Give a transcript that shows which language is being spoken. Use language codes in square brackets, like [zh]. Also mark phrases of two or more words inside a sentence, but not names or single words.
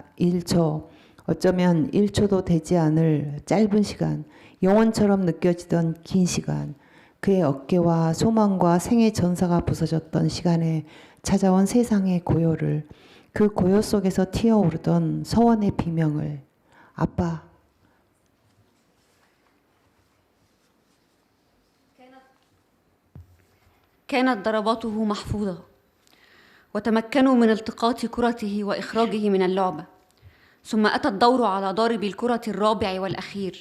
[ko] 1초, 어쩌면 1초도 되지 않을 짧은 시간, 영원처럼 느껴지던 긴 시간, 그의 어깨와 소망과 생의 전사가 부서졌던 시간에 찾아온 세상의 고요를, 그 고요 속에서 튀어오르던 서원의 비명을, 아빠. [ar] كانت ضرباته محفوظة وتمكنوا من التقاط كرته وإخراجه من اللعبة. ثم أتى الدور على ضارب الكرة الرابع والأخير.